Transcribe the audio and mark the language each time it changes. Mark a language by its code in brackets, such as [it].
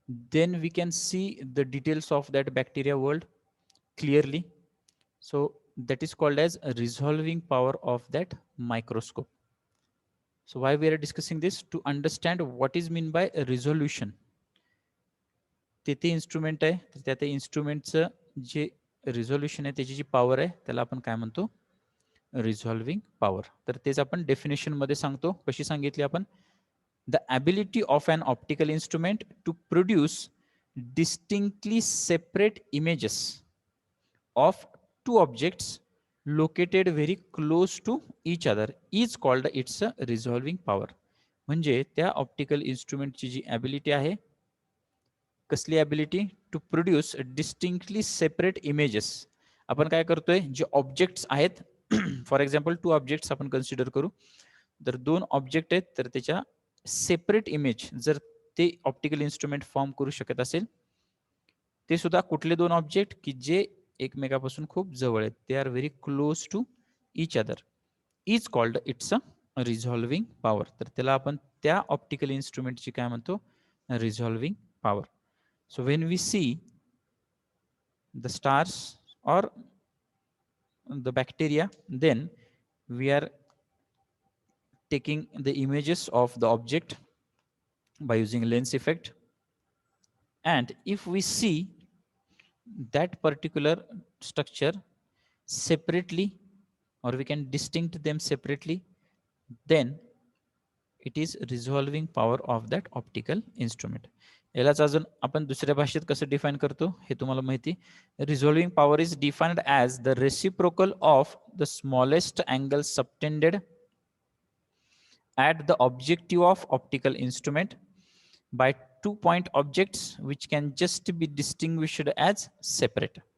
[en] Then we can see the details of that bacteria world clearly. So that is called as a resolving power of that microscope. So why we are discussing this? To understand what is mean by resolution. [mr] तेथे instrument आहे, तर त्या इन्स्ट्रुमेंटचं जे resolution आहे, त्याची जी power आहे, त्याला आपण काय म्हणतो? रिझॉल्विंग पॉवर. तर तेच आपण डेफिनेशन मध्ये सांगतो. कशी सांगितली आपण? [en] The ability of an optical instrument to produce distinctly separate images of two objects located very close to each other is called its resolving power. [mr] म्हणजे त्या ऑप्टिकल इन्स्ट्रुमेंटची जी ॲबिलिटी आहे, कसली ability? [en] To produce distinctly separate images. [mr] आपण काय करतोय, जे objects आहेत, फॉर एक्झाम्पल 2 ऑब्जेक्ट्स आपण कन्सिडर करू. तर 2 ऑब्जेक्ट आहेत, तर त्याच्या सेपरेट इमेज जर ते ऑप्टिकल इन्स्ट्रुमेंट फॉर्म करू शकत असेल, ते सुद्धा कुठले 2 ऑब्जेक्ट की जे एकमेकापासून खूप जवळ आहेत, [en] They are very close to each other, is called its a resolving power. [mr] तर त्याला आपण त्या ऑप्टिकल इन्स्ट्रुमेंटची काय म्हणतो? रिझॉल्विंग power. [en] So when we see the stars or the bacteria, then we are taking the images of the object by using lens effect. And if we see that particular structure separately, or we can distinct them separately, then it is resolving power of that optical instrument. [mr] यालाच अजून आपण दुसऱ्या भाषेत कसं define करतो हे तुम्हाला माहिती. [en] Resolving power is defined as the reciprocal of the smallest angle subtended at the objective of optical instrument by 2 point objects which can just be distinguished as separate.